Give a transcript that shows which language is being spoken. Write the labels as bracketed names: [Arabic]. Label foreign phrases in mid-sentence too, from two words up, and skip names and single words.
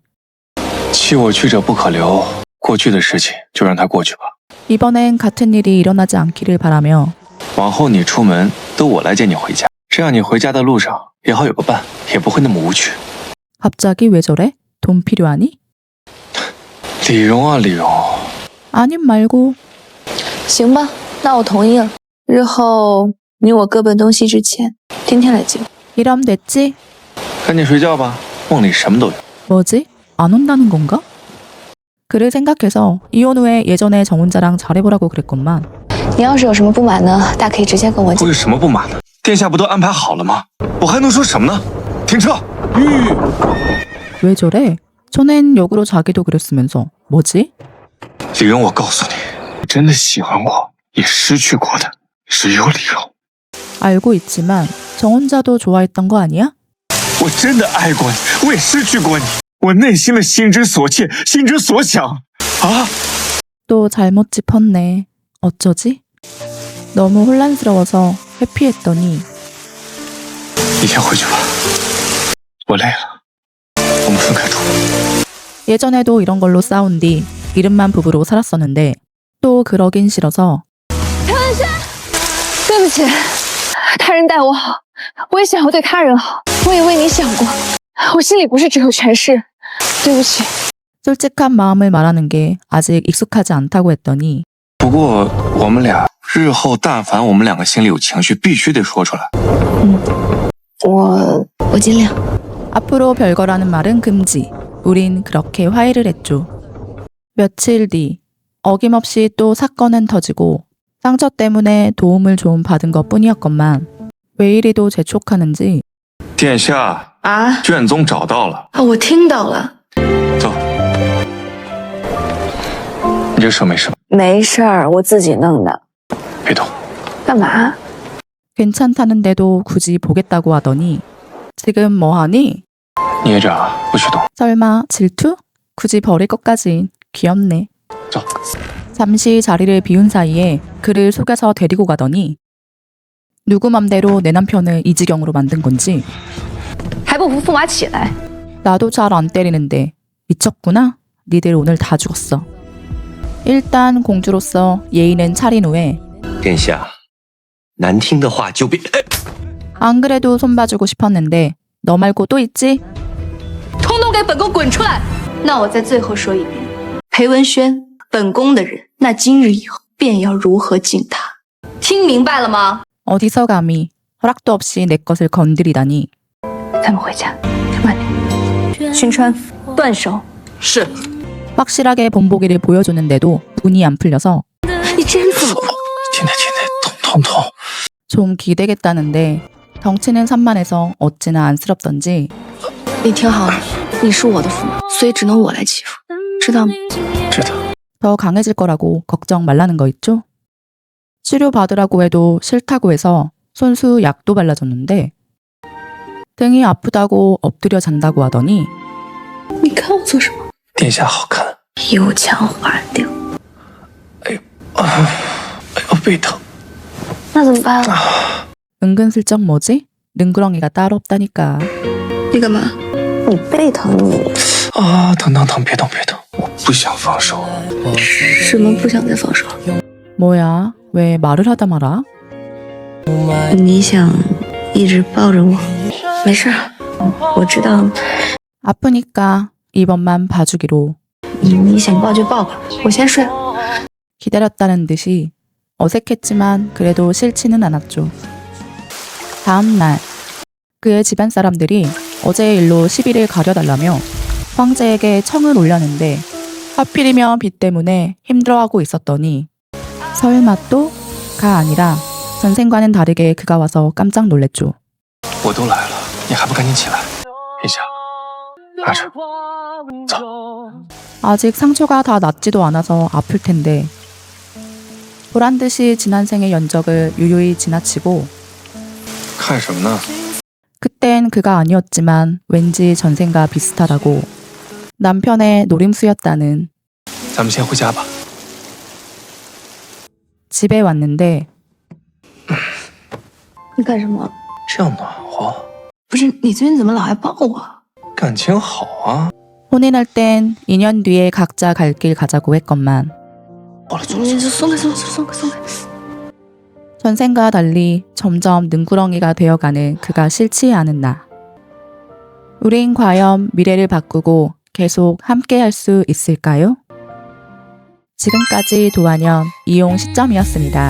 [Chinese] 弃我去者不可留过去的事情就让它过去吧 [Korean] 이번엔 같은 일이 일어나지 않기를 바라며 [Chinese] 往后你出门都我来接你回家这样你回家的路上也好有个伴也不会那么无趣 [Korean] 갑자기 왜 저래? 돈 필요하니? [Chinese] 李荣啊李荣 [Korean] 아님 말고 [Chinese] 行吧，那我同意了。日后你我各奔东西之前，天天来接我。 [Korean] 이럼 됐지? [Chinese] 赶紧睡觉吧梦里什么都有 [Korean] 뭐지? 안 온다는 건가? 그를 생각해서 이혼 후에 예전에 정 혼자랑 잘해보라고 그랬건만 [Chinese] 你要是有什么不满呢，大可以直接跟我讲。我有什么不满呢殿下不都安排好了吗我还能说什么呢停车 [Korean] 왜 저래? 전엔 역으로 자기도 그랬으면서 뭐지? [Chinese] 李荣我告诉你真的喜欢我也失去过的只有李荣 [Korean] 알고 있지만 정 혼자도 좋아했던 거 아니야? [Chinese] 我真的爱过你我也失去过你我内心的心之所切心之所想啊 [Korean] 또 잘못 짚었네. 어쩌지? 너무 혼란스러워서 회피했더니 [Chinese] 你先回去吧我累了我们分开住 [Korean] 예전에도 이런 걸로 싸운 뒤 이름만 부부로 살았었는데 또 그러긴 싫어서 [Chinese] 对不起，他人待我好，我也想要对他人好，我也为你想过，我心里不是只有权势，对不起。 [Korean] 솔직한 마음을 말하는 게 아직 익숙하지 않다고 했더니 [Chinese] 不过我们俩日后但凡我们两个心里有情绪必须得说出来我尽量。 [Korean] 앞으로 별거라는 말은 금지. 우린 그렇게 화해를 했죠. 며칠 뒤 어김없이 또 사건은 터지고 상처 때문에 도움을 좀 받은 것뿐이었건만 왜 이리도 재촉하는지 [Chinese] 殿下啊卷宗找到了啊！我听到了，走你这手没事吧没事儿，我自己弄的。别动干嘛？ [Korean] 괜찮다는데도 굳이 보겠다고 하더니 지금 뭐하니? [Chinese] 捏着不许动 [Korean] 설마 질투? 굳이 버릴 것까진 귀엽네. [Chinese] 走 [Korean] 잠시 자리를 비운 사이에 그를 속여서 데리고 가더니 누구 맘대로 내 남편을 이 지경으로 만든 건지 [Chinese] 还不服驸马起来！ [Korean] 나도 잘 안 때리는데 미쳤구나? 니들 오늘 다 죽었어. 일단 공주로서 예의는 차린 후에 [Chinese] 殿下，难听的话就别。 [Korean] 안 그래도 손봐주고 싶었는데 너 말고 또 있지? [Chinese] 通通给本宫滚出来！那我再最后说一遍，裴文轩，本宫的人，那今日以后便要如何敬他，听明白了吗？ [Korean] 어디서 감히 허락도 없이 내 것을 건드리다니. [Chinese] 咱们回家，慢点。勋川，断手！是。 [Korean] 확실하게 본보기를 보여줬는데도 분이 안 풀려서 [Chinese] 你真疯！轻点轻点痛痛痛 [Korean] 좀 기대겠다는데 덩치는 산만해서 어찌나 안쓰럽던지 [Chinese] 你听好了，你是我的驸马，所以只能我来欺负，知道吗？知道 [Korean] 더 강해질 거라고 걱정 말라는 거 있죠? 치료받으라고 해도 싫다고 해서 손수 약도 발라줬는데 등이 아프다고 엎드려 잔다고 하더니 [Chinese] 你看我做什么？殿下好看。油腔滑调。哎呦，背疼。那怎么办啊？ [Korean] 은근슬쩍 뭐지? 능구렁이가 따로 없다니까. [Chinese] 你干嘛？你背疼你？啊，疼，别动，我不想放手。什么不想再放手？ [Korean] 뭐야? 왜 말을 하다 말아? [Chinese] 你想一直抱着我？没事，我知道 [Korean] 아프니까 이번만 봐주기로 [Chinese] 你想抱就抱吧，我先睡。 [Korean] 기다렸다는 듯이 어색했지만 그래도 싫지는 않았죠. 다음 날 그의 집안 사람들이 어제의 일로 시비를 가려달라며 황제에게 청을 올렸는데 하필이면 비 때문에 힘들어하고 있었더니 설마 또가 아니라 전생과는 다르게 그가 와서 깜짝 놀랬죠. [Chinese] 我都来了，你还不赶紧起来？殿下，阿成，走。 [Korean] 아직 상처가 다 낫지도 않아서 아플 텐데 보란듯이 지난 생의 연적을 유유히 지나치고 [Chinese] 看什么呢？ [Korean] 그땐 그가 아니었지만 왠지 전생과 비슷하다고 남편의 노림수였다는 [Chinese] 咱们先回家吧。 [Korean] 집에 왔는데 [Chinese] 你干什么？这样暖和，不是你最近怎么老爱抱我？感情好啊。 [Korean] 혼인할 땐 2년 뒤에 각자 갈 길 가자고 했건만 [Chinese] 你就松开。 [Korean] 전생과 달리 점점 능구렁이가 되어가는 그가 싫지 않은 나. 우린 과연 미래를 바꾸고 계속 함께 할 수 있을까요? 지금까지 도안연 이용 시점이었습니다.